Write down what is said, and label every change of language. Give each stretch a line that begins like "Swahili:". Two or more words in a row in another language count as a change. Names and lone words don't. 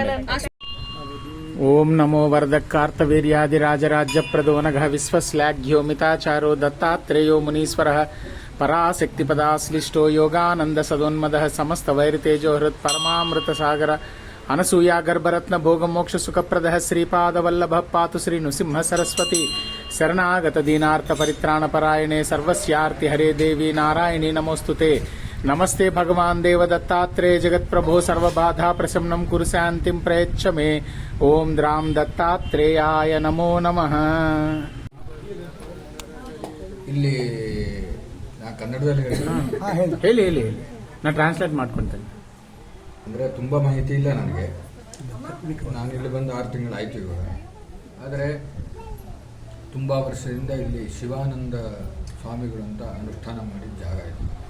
Sanskrit: ఓం నమో వరదకార్తవీర్యాది రాజరాజ్య ప్రదోనఘ విశ్వశ్లాఘ్యోమితాచారో దత్తాత్రేయో మునీశ్వర పరాశక్తి పదాశ్లిష్టో యోగానంద సదోన్మద సమస్త వైరితేజో హృత్ పరమామృత సాగర అనసూయా గర్భరత్న భోగమోక్ష సుఖప్రద శ్రీపాదవల్లభ పాతు శ్రీ నృసింహ సరస్వతి శరణాగత దీనార్థ పరిత్రాణ పరాయణే సర్వస్యార్తి హరే దేవి నారాయణి నమోస్తుతే. నమస్తే భగవాన్ దేవ దత్తాత్రేయ జగత్ప్రభో సర్వబాధా ప్రశమనం కురు శాంతిం ప్రయచ్చ మే. ఓం ద్రాం దత్తాత్రేయాయ నమో నమః.
Kannada: ಇಲ್ಲಿ ನಾ ಕನ್ನಡದಲ್ಲಿ ಹೇಳಿ ಹೇಳಿ ಹೇಳಿ, ನಾ ಟ್ರಾನ್ಸ್ಲೇಟ್ ಮಾಡ್ಕೊಳ್ತೇನೆ. ಅಂದರೆ ತುಂಬ ಮಾಹಿತಿ ಇಲ್ಲ ನನಗೆ. ನಾನು ಇಲ್ಲಿ ಬಂದು 6 ತಿಂಗಳಾಯಿತು ಇವಾಗ. ಆದರೆ ತುಂಬ ವರ್ಷದಿಂದ ಇಲ್ಲಿ ಶಿವಾನಂದ ಸ್ವಾಮಿಗಳು ಅಂತ ಅನುಷ್ಠಾನ ಮಾಡಿದ ಜಾಗ ಇದು.